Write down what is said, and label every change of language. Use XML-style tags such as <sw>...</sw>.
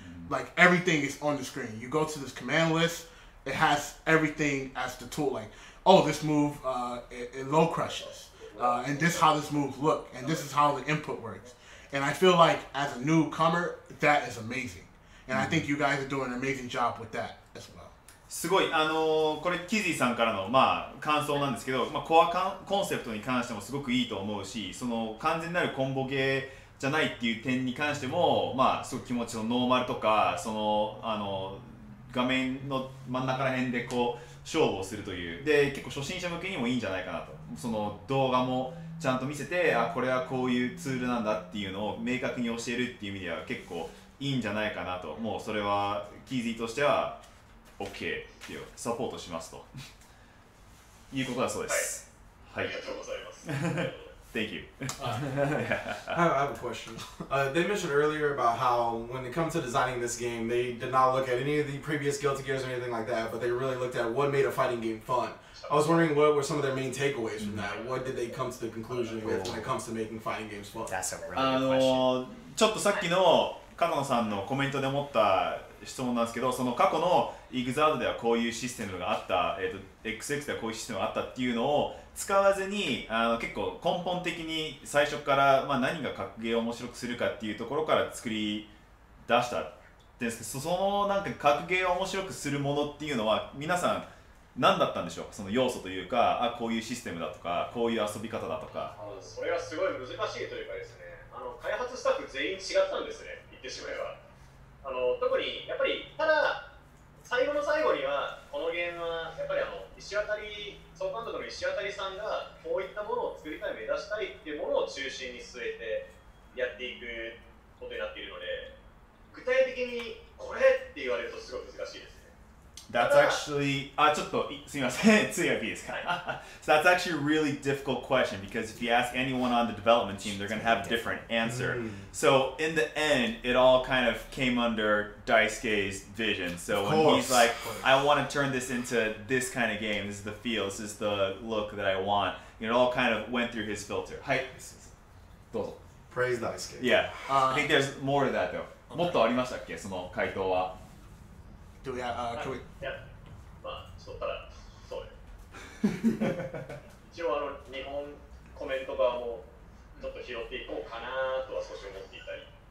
<en>Like everything is on the screen. You go to this command list, it has everything as the tool. Like, oh, this move it low crushes, and this how this move look, and this is how the input works. And I feel like as a newcomer, that is amazing. And I think you guys are doing an amazing job with that as well.</en> <ja>すごいこれキズィさんからの感想なんですけど、コアコンセプトに関してもすごくいいと思うし、その完全なるコンボゲーじゃないっていう点に関してもすごく気持ちのノーマルとかその画面の真ん中ら辺でこう勝負をするというで結構初心者向けにもいいんじゃないかなと。その動画もちゃんと見せてこれはこういうツールなんだっていうのを明確に教えるっていう意味では結構いいんじゃないかなと。もうそれはキーズィとしては OK っていうサポートしますということだそうです。はい、ありがとうございます。</ja> <en>Thank you. I have a question. They mentioned earlier about how when it comes to designing this game, they did not look at any of the previous Guilty Gears or anything like that, but they really looked at what made a fighting game fun. I was wondering what were some of their main takeaways from that. What did they come to the conclusion with when it comes to making fighting games fun? That's a really good question.</en> <ja>ちょっとさっきの角野さんのコメントで思った質問なんですけど、その過去のイグザードではこういうシステムがあった、XX ではこういうシステムがあったっていうのを使わずに結構根本的に最初から、何が格ゲーを面白くするかっていうところから作り出したんですけど、そのなんか格ゲーを面白くするものっていうのは皆さん何だったんでしょうか。その要素というか、こういうシステムだとか、こういう遊び方だとか。それがすごい難しいというかですね、開発スタッフ全員違ったんですね、言ってしまえば。特にやっぱりただ最後の最後にはこのゲームはやっぱり総監督の石渡さんがこういったものを作りたい目指したいっていうものを中心に据えてやっていくことになっているので、具体的にこれって言われるとすごい難しいですね。</ja> <en>That's actually,</en> <ja>ちょっとすみません、次はいいですか。</ja> <en>So that's actually a really difficult question because if you ask anyone on the development team, they're going to have a different answer. So in the end, it all kind of came under Daisuke's vision. So when he's like, I want to turn this into this kind of game, this is the feel, this is the look that I want, it all kind of went through his filter.</en> <ja>はい、どうぞ。</ja> <en>Praise Daisuke. Yeah, I think there's more to that though.</en> <ja>もっとありましたっけ、その回答は。</ja> <en>Do we have, can we...</en> <ja>いや、ちょっとただ、そうです。一応日本コメント側もちょっと拾っていこうかなとは少し思っていたり。</ja>